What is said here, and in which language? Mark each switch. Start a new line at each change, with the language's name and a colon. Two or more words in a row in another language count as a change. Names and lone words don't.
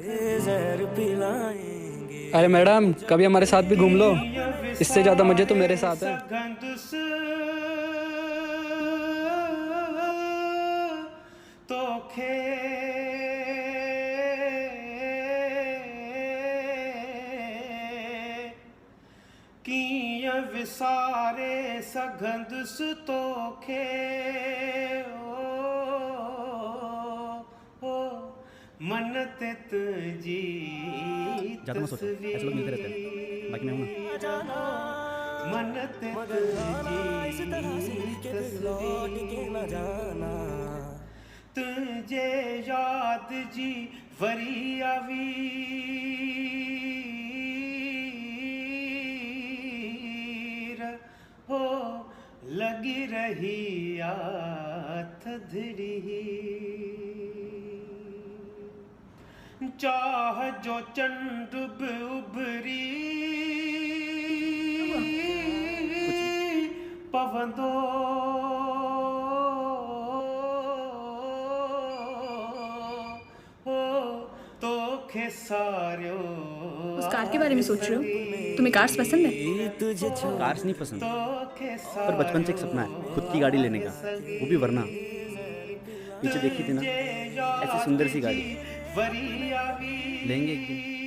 Hindi: अरे मैडम, कभी हमारे साथ भी घूम लो, इससे ज़्यादा मज़े तो मेरे साथ है।
Sindhi: तोखे किया विसारे सगंदुस तोखे ओ मन ते तुझी
Hindi: ज़्यादा मत सोचो, ऐसे लोग मिलते रहते हैं, बाकी मैं हूँ ना।
Sindhi: मन ते तुझे याद जी वरी आवी हो लगी रही थधड़ी। चाह जो चंद उभरी पवंदो तोखे सारियो।
Hindi: उस कार के बारे में सोच रहे हो? तुम्हें कार्स पसंद है? कार्स नहीं पसंद, पर बचपन से एक सपना है खुद की गाड़ी लेने का, वो भी वरना। पीछे देखी थी ना, ऐसी सुंदर सी गाड़ी लेंगे एक दिन।